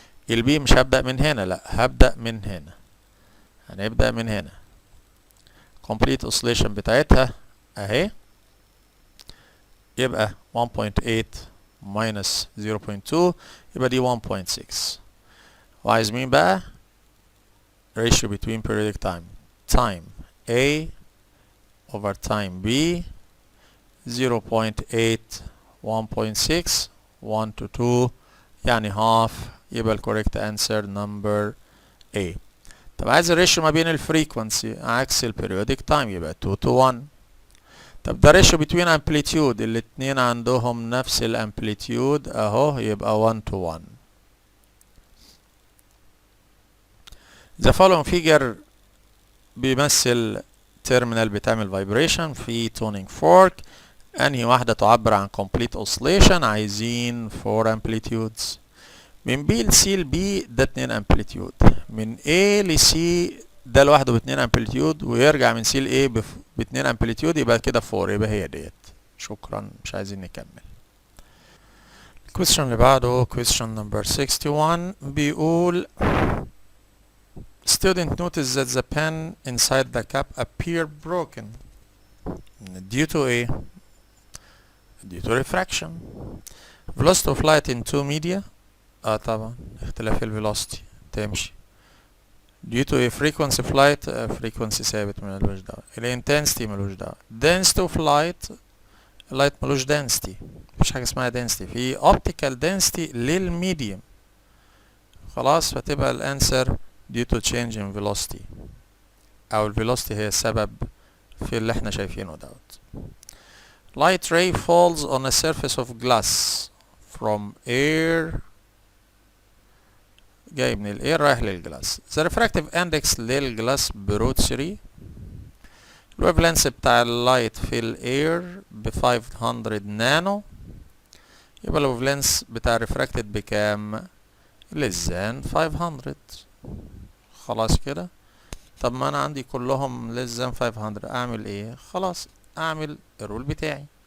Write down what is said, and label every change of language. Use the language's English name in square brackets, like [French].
[Arabic] البي مش هبدأ من هنا، لا هبدأ من هنا، هنبدأ من هنا. complete oscillation بتاعتها اهي، يبقى 1.8 minus 0.2 يبقى دي 1.6. وعايز مين بقى؟ [English] ratio between periodic time time A over time B 0.8 1.6 1 to 2 يعني half، [Arabic] يبقى الكوريكت [English] answer number A. [Arabic] طب عايز الريشيو ما بين الفريكونسي عكس البيريودك تايم يبقى 2 to 1. طب ده ريشيو بتوين امبليتيود، الاتنين عندهم نفس الامبليتيود اهو، يبقى 1 to 1. [English] The following figure [Arabic] بيمثل تيرمينال بتعمل فايبريشن في تونينج فورك. انهي واحدة تعبر عن complete oscillation؟ عايزين 4 amplitudes. من B ل C ل B ده 2 امبليتيود، من A ل C ده لوحده ب 2 امبليتيود، ويرجع من C ل A ب 2 امبليتيود، يبقى كده 4، يبقى هي ديت. شكرا، مش عايزين نكمل. الكويستشن اللي بعده question number 61 بيقول [English] Student noticed that the pen inside the cap appeared broken due to a refraction. Velocity of light in two media [Arabic] طبعا اختلاف الفيلوسيتي تمشي [English] due to a frequency of light frequency ثابت [Arabic] ملوش دعوة. ال intensity ملوش دعوة. density of light ملوش density مفيش حاجة اسمها density. في optical density للميديم. خلاص فتبقى الانسر [English] due to change in velocity [Arabic] او الفيلوسيتي هي السبب في اللي احنا شايفينه دوت. [English] Light ray falls on a surface of glass from air [Arabic] جاي من الاير رايح للجلاس. [English] The refractive index للجلاس بروت 3. [Arabic] الويفلنس بتاع اللايت في الاير ب 500 نانو. يبقى الويفلنس بتاع الريفراكتد بكام؟ less than 500. خلاص كده. طب ما انا عندي كلهم less than 500 اعمل ايه؟ خلاص اعمل الرول بتاعي.